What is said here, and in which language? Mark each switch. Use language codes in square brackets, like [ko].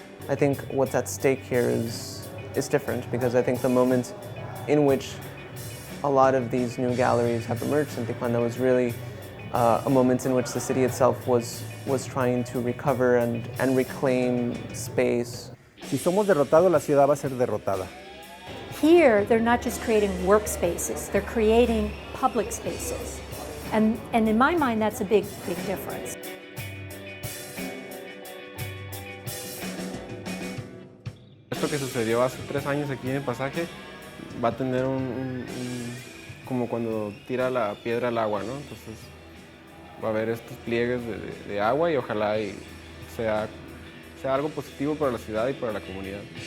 [en] I think what's at stake here is different, because I think the moment in which a lot of these new galleries have emerged in Tijuana was really a moment in which the city itself was trying to recover and reclaim space. [es] Si somos derrotados, la ciudad va a ser derrotada. [en] Here, they're not just creating workspaces, they're creating public spaces. And in my mind, that's a big, big difference. [es] Esto que sucedió hace 3 años aquí en el pasaje va a tener como cuando tira la piedra al agua, ¿no? Entonces va a haber estos pliegues de agua y ojalá y sea algo positivo para la ciudad y para la comunidad.